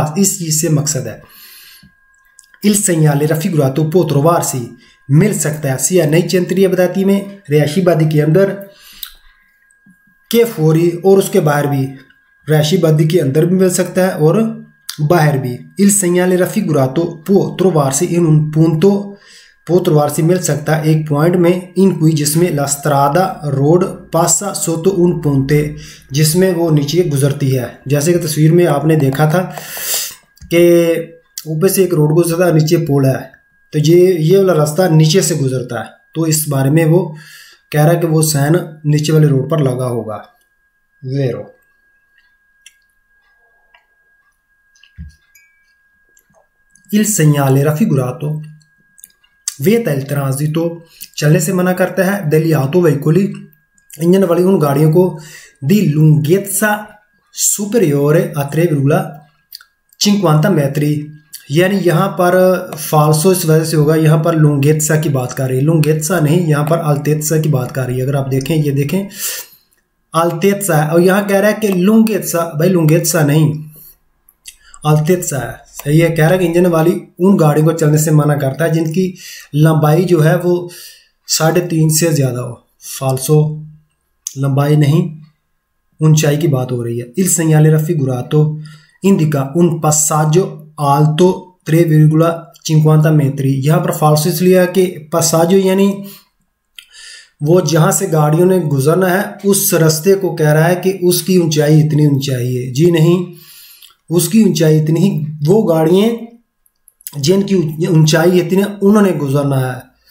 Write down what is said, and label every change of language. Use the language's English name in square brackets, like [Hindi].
[Hindi] बस इस चीज़ से मकसद है। [Italian] il segnale raffigurato può trovarsi, [Hindi] मिल सकता है sia नई चंत्रीय आबादी में, रिहायशी आबादी के अंदर, के फौरी और उसके बाहर भी, रिहायशी आबादी के अंदर भी मिल सकता है और बाहर भी। [Italian] il segnale raffigurato può trovarsi in un punto, può trovarsi [Hindi] मिल सकता है एक पॉइंट में, [Italian] in cui [Hindi] जिसमें [Italian] la strada रोड passa sotto un ponte, [Hindi] जिसमें वो नीचे गुजरती है। जैसे कि तस्वीर में आपने देखा था कि ऊपर से एक रोड गुजरता है, नीचे पुल है, तो ये वाला रास्ता नीचे से गुजरता है। तो इस बारे में वो कह रहा है कि वो साइन नीचे वाले रोड पर लगा होगा। [Italian] वेरो il segnale raffigurato vieta il transito, [Hindi] चलने से मना करता है, [Italian] degli autoveicoli, [Hindi] इंजन वाली उन गाड़ियों को, [Italian] di lunghezza superiore a 3.50 metri, [Hindi] यानी यहाँ पर फाल्सो इस वजह से होगा, यहाँ पर लुंगेत्सा की बात कर रही है, लुंगेत्सा नहीं, यहाँ पर अल्तेत्सा की बात कर रही है। अगर आप देखें, ये देखें अल्तेत्सा है और यहाँ कह रहा है कि लुंगेत्सा, भाई लुंगेत्सा नहीं अल्तेत्सा है। सही है, कह रहा है कि इंजन वाली उन गाड़ियों को चलने से मना करता है जिनकी लंबाई जो है वो 3.5 से ज़्यादा हो। फाल्सो लंबाई नहीं, ऊंचाई की बात हो रही है। [Italian] इल segnale raffigurato indica un passaggio alto 3,50 metri। [Hindi] यहाँ पर फाल्सो इसलिए है कि passaggio यानी वो जहाँ से गाड़ियों ने गुजरना है उस रास्ते को कह रहा है कि उसकी ऊंचाई इतनी ऊंचाई है। जी नहीं, उसकी ऊंचाई इतनी ही, वो गाड़ियाँ जिनकी ऊंचाई इतनी उन्होंने गुजरना है।